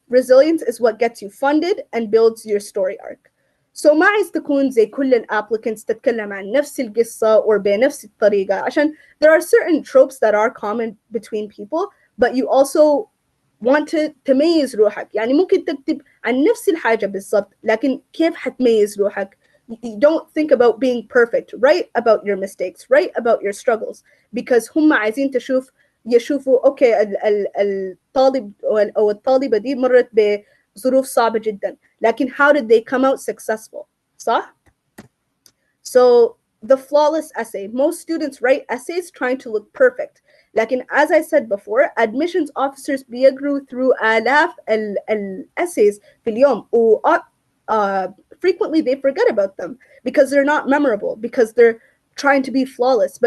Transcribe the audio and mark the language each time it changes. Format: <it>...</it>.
<en>Resilience is what gets you funded and builds your story arc. So</en> <ar>ما عايز تكون زي كل</ar> <en>applicants</en> <ar>تتكلم عن نفس القصة</ar> <en>or</en> <ar>بنفس الطريقة عشان</ar> <en>there are certain tropes that are common between people, but you also want to</en> <ar>تميز روحك. يعني ممكن تكتب عن نفس الحاجة بالضبط لكن كيف حتميز روحك.</ar> <en>You don't think about being perfect. Write about your mistakes. Write about your struggles, because</en> <ar>هم عايزين يشوفوا اوكي الطالب او الطالبة دي مرت بظروف صعبة جدا لكن</ar> <en>how did they come out successful.</en> <ar>صح؟</ar> <en>So the flawless essay. Most students write essays trying to look perfect.</en> <ar>لكن</ar> <en>as I said before, admissions officers</en> <ar>بيقروا</ar> <en>through</en> <ar>آلاف</ar> <en>essays</en> <ar>في اليوم و</ar> <en>frequently they forget about them because they're not memorable, because they're trying to be flawless.</en>